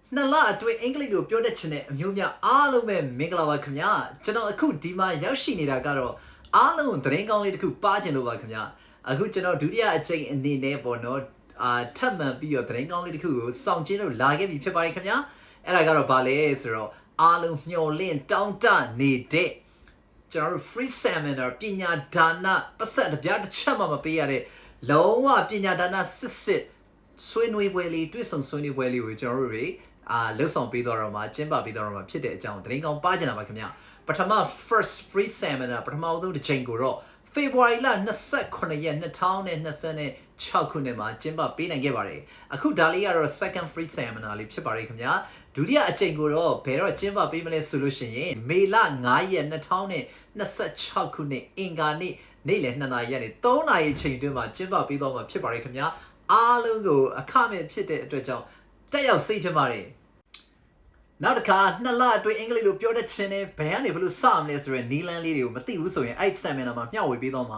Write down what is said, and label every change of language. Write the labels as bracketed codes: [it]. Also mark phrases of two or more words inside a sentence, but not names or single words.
[my] နှစ်လအတွင်းအင်္ဂလိပ်လိုပြောတတ်ချင်တဲ့အမျိုးများအားလုံးပဲမင်္ဂလာပါခင်ဗျာကျွန်တော်အခုဒီမှာရောက်ရှိနေတာကတော့အားလုံးသတင်းကောင်းလေးတစ်ခုပါချင်လို့ပါခင်ဗျာအခုကျွန်တော်ဒုတိယအကြိမ်အနေနဲ့ပေါ့နော်ထပ်မံပြီးတော့သတင်းကောင်းလေးတစ်ခုကိုစောင့်ကြည့်လို့လာခဲ့ပြီဖြစ်ပါတယ်ခင်ဗျာအဲ့ဒါကတော့ဘာလဲဆိုတော့အားလုံးမျှော်လင့်တောင်းတနေတဲ့ကျွန်တော်တို့ [en] free seminar [my] ပညာဒါနပတ်သက်တစ်ပြားတစ်ချက်မှမပေးရတဲ့လုံးဝပညာဒါနစစ်ဆွေးနွေးပွဲလေးတွေ့ဆုံဆွေးနွေးပွဲ လေးကိုကျွန်တော်တို့တွေလှုပ်ဆောင်ပေးတော့မှာကျင်းပပေးတော့မှာဖြစ်တဲ့အကြောင်းသတင်းကောင်းပါချင်တာပါခင်ဗျပထမ [en] first free seminar [my] ပထမဆုံးတစ်ချိန်ကိုတော့ February လ29ရက်2026ခုနှစ်မှာကျင်းပပေးနိုင်ခဲ့ပါတယ်အခုဒါလေးကတော့ [en] second free seminar [my] လေးဖြစ်ပါတယ်ခင်ဗျဒုတိယအချိန်ကိုတော့ဘယ်တော့ကျင်းပပေးမလဲဆိုလို့ရှိရင်မေလ9ရက်2026ခုနှစ်အင်္ဂါနေ့ နေ့လယ်2နာရီကနေ3နာရီချိန်တွင်းမှာကျင်းပပေးတော့မှာဖြစ်ပါတယ်ခင်ဗျအားလုံးကိုအခမဲ့ဖြစ်တဲ့အတွက်ကြောင့်တက်ရောက်စိတ်ချပါတယ်နောက်တစ်ခါနှစ်လအတွင်းအင်္ဂလိပ်လိုပြောတတ်ခြင်းနဲ့ဘယ်ကနေဘလို့စမလဲဆိုရင်နီလန်းလေးတွေကိုမသိဘူးဆိုရင်အဲ့ seminar မှာမျှဝေပေးတော့မှာ